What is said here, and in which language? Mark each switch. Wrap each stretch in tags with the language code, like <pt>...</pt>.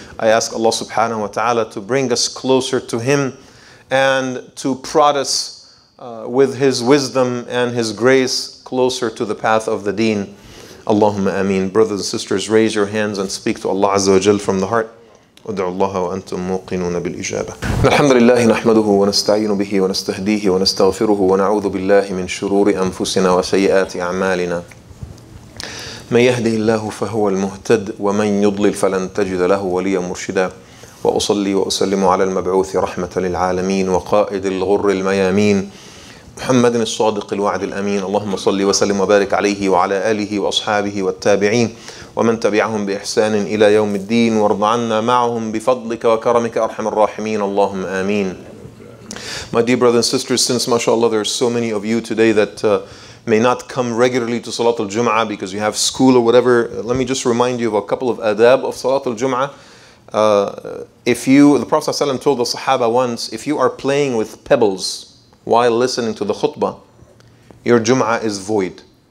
<en>I ask Allah subhanahu wa ta'ala to bring us closer to Him and to prod us with His wisdom and His grace closer to the path of the deen. Allahumma ameen. Brothers and sisters, raise your hands and speak to Allah Azza wa Jal from the heart.</en> <ar>ادعوا الله وأنتم موقنون بالإجابة. الحمد لله نحمده ونستعين به ونستهديه ونستغفره ونعوذ بالله من شرور أنفسنا وسيئات أعمالنا. من يهده الله فهو المهتد ومن يضلل فلن تجد له وليا مرشدا. وأصلي وأسلم على المبعوث رحمة للعالمين وقائد الغر الميامين محمد الصادق الوعد الأمين. اللهم صل وسلم وبارك عليه وعلى آله وأصحابه والتابعين ومن تبعهم بإحسان إلى يوم الدين وارض عنا معهم بفضلك وكرمك أرحم الراحمين. اللهم آمين.</ar> <en>My dear brothers and sisters, since mashallah there are so many of you today that may not come regularly to Salat al-Jum'ah because you have school or whatever, let me just remind you of a couple of adab of Salat al-Jum'ah. The Prophet ﷺ told the Sahaba once, if you are playing with pebbles while listening to the khutbah, your Jum'ah is void.</en>